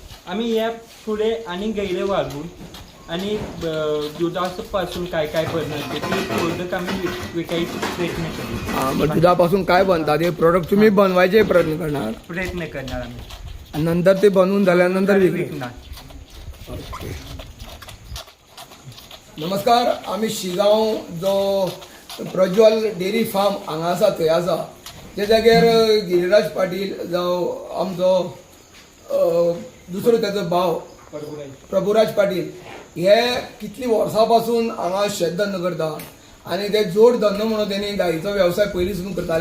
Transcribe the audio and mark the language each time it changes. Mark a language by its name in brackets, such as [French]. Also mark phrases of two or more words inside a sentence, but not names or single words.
[Marathi] आम्ही या पुढे आणि गैरे वाढवून आणि दुधापासून काय काय बनवते ते प्रोडक्ट आम्ही विकायचे प्रयत्न करू. हां, मग दुधापासून काय बनतात हे प्रोडक्ट तुम्ही बनवायचे प्रयत्न करणार? प्रयत्न करणार आम्ही. आणि नंतर ते बनवून झाल्यानंतर विकणार. ओके. नमस्कार. [Konkani] आम्ही शिगांव जो प्रज्वल डेअरी फार्म हांगा आसा थंय आसा. ते जाग्यार गिरीराज पाटील जावं आमचो दुसरो तेजो भाव प्रभुराज पाटील हे कितली वर्सां पासून हांगा शेतधंदो करता आणि ते जोड धंदो म्हणून त्यांनी गायीचो वेवसाय पयलींसून करताले.